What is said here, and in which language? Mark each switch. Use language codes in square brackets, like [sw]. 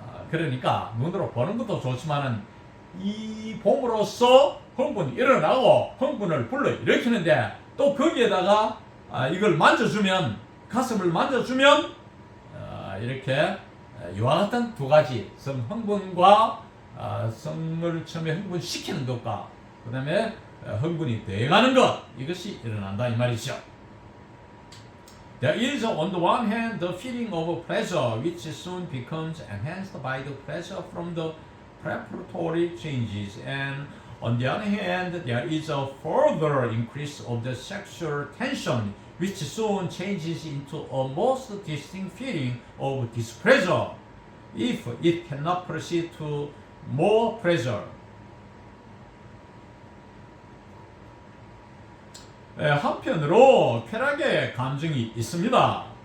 [ko] 그러니까 눈으로 보는 것도 좋지만은 이 봄으로써 흥분이 일어나고 흥분을 불러일으키는데 또 거기에다가 이걸 만져주면 가슴을 만져주면 이렇게 이와 같은 두 가지 성흥분과 성을 처음에 흥분시키는 것과 그 다음에 흥분이 돼가는 것 이것이 일어난다 이 말이죠. [en] There is on the one hand the feeling of pleasure which soon becomes enhanced by the pleasure from the preparatory changes, and on the other hand there is a further increase of the sexual tension which soon changes into a most distinct feeling of displeasure if it cannot proceed to more pleasure. [ko] 한편으로 쾌락의 감정이 있습니다.